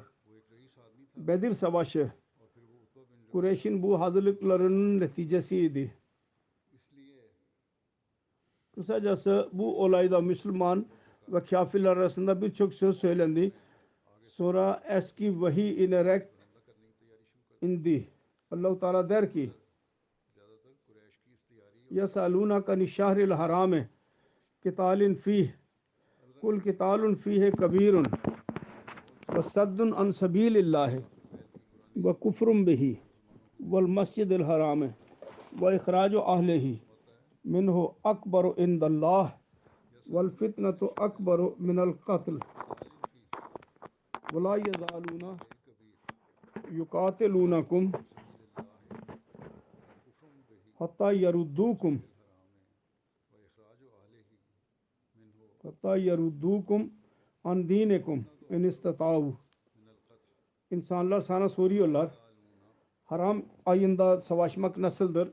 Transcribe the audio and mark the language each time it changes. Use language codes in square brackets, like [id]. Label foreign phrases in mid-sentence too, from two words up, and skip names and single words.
[tr] Bedir Savaşı Kureyş'in bu hazırlıklarının neticesiydi. Kısacası bu olayda Müslüman ve kafirler arasında birçok söz söylendi. Sonra eski vahiy inerek indi. Allah-u Teala der ki [ar] يَسَأَلُونَكَ عَنِ الشَّهْرِ الْحَرَامِ قِتَالٍ فِيهِ قُلْ قِتَالٌ فِيهِ كَبِيرٌ وَصَدٌّ عَنْ سَبِيلِ اللَّهِ وَكُفْرٌ بِهِ وَالْمَسْجِدِ الْحَرَامِ وَإِخْرَاجُ أَهْلِهِ مِنْهُ أَكْبَرُ عِنْدَ اللَّهِ وَالْفِتْنَةُ أَكْبَرُ مِنَ الْقَتْلِ وَلَا يَزَالُونَ يُقَاتِلُونَكُمْ حتى يردوكم عن دينكم إن استطاعوا. [tr] İnsanlar sana soruyorlar haram ayında savaşmak nasıldır?